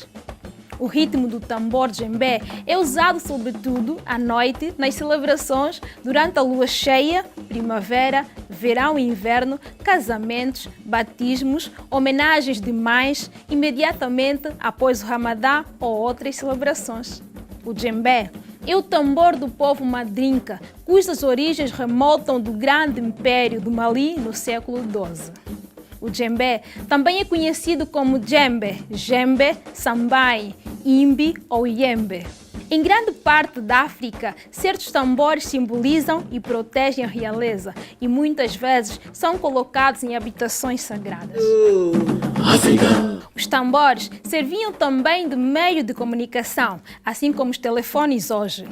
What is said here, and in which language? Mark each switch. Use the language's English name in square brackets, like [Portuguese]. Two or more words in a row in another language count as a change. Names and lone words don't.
[Portuguese] O ritmo do tambor djembe é usado sobretudo à noite nas celebrações durante a lua cheia, primavera, verão e inverno, casamentos, batismos, homenagens de mães, imediatamente após o Ramadã ou outras celebrações. O djembe é o tambor do povo Mandinka, cujas origens remontam do grande império do Mali no século XII. O djembe também é conhecido como djembe, jembe, sambai, imbi ou iembe. Em grande parte da África, certos tambores simbolizam e protegem a realeza e muitas vezes são colocados em habitações sagradas. África. Os tambores serviam também de meio de comunicação, assim como os telefones hoje.